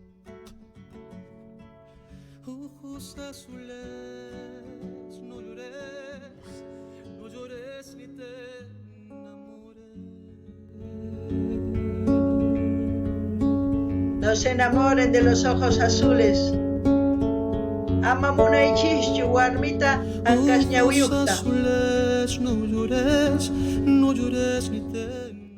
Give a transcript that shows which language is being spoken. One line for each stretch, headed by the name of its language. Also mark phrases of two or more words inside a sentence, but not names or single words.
Spanish: Ojos azules, no llores, no llores ni te enamores. No se enamoren de los ojos azules.
Quechua: Amamuna ichishchu warmita ankash ñawiyuqta.
Spanish: Ojos azules, no llores, no llores ni te enamores.